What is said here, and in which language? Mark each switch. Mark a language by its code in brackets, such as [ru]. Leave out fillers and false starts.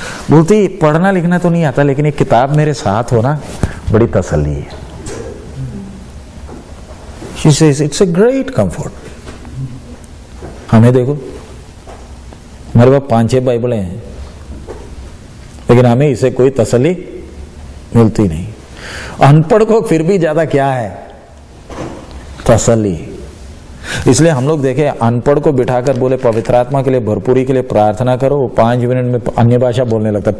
[hi] बोलती पढ़ना लिखना तो नहीं आता, लेकिन एक किताब मेरे साथ हो ना बड़ी तसल्ली है। [en] She says it's a great comfort। [hi] हमें देखो, हमारे पास 5-6 बाइबलें हैं, लेकिन हमें इसे कोई तसल्ली मिलती नहीं। अनपढ़ को फिर भी ज्यादा क्या है? तसल्ली। इसलिए हम लोग देखे, अनपढ़ को बिठाकर बोले पवित्र आत्मा के लिए, भरपूरी के लिए प्रार्थना करो, वो 5 मिनट में अन्य भाषा बोलने लगता है।